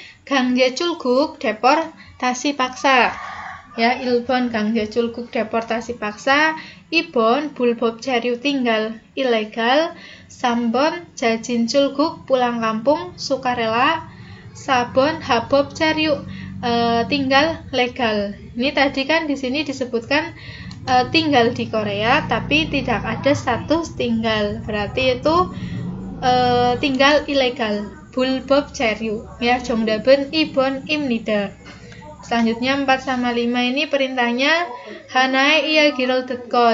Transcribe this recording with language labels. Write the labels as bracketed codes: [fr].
[ko] 강제 출국, [id] deportasi paksa. [ko] Ya, 1번 강제 출국, deportasi paksa. 2번 불법 체류, [id] tinggal ilegal. [ko] 3번 자진 출국, [id] pulang kampung, sukarela. [ko] 4번 합법 체류, [id] tinggal legal. Ini tadi kan di sini disebutkan tinggal di Korea tapi tidak ada status tinggal. Berarti itu tinggal ilegal. [ko] 불법 체류. [id] Ya, [ko] 정답은 2번 입니다. [id] Selanjutnya 4 sama 5 ini perintahnya [ko] 하나의 이야기를 듣고.